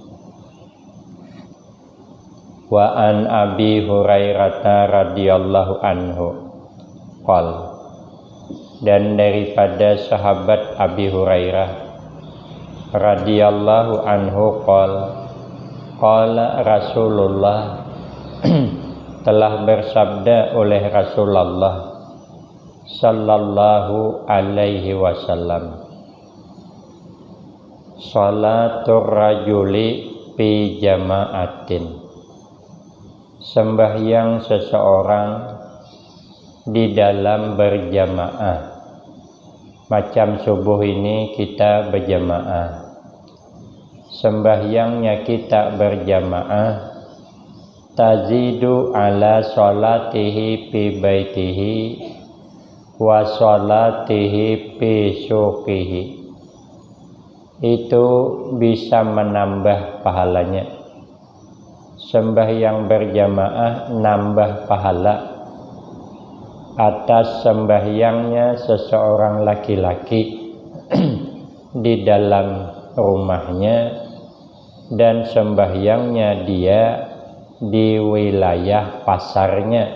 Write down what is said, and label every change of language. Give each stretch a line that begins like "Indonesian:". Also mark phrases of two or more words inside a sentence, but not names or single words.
Arabic: وعن أبي هريرة رضي الله عنه قال,
Malay: dan daripada sahabat
Arabic: أبي هريرة رضي الله عنه قال, قال رسول الله
Malay: telah bersabda oleh Rasulullah
Arabic: صلى الله عليه وسلم, صلاة الرجل في جماعة,
Malay: sembahyang seseorang di dalam berjamaah. Macam subuh ini kita berjamaah, sembahyangnya kita berjamaah,
Arabic: تزيد على صلاته في بيته وصلاته في سوقه,
Malay: itu bisa menambah pahalanya. Sembahyang berjamaah nambah pahala atas sembahyangnya seseorang laki-laki di dalam rumahnya dan sembahyangnya dia di wilayah pasarnya.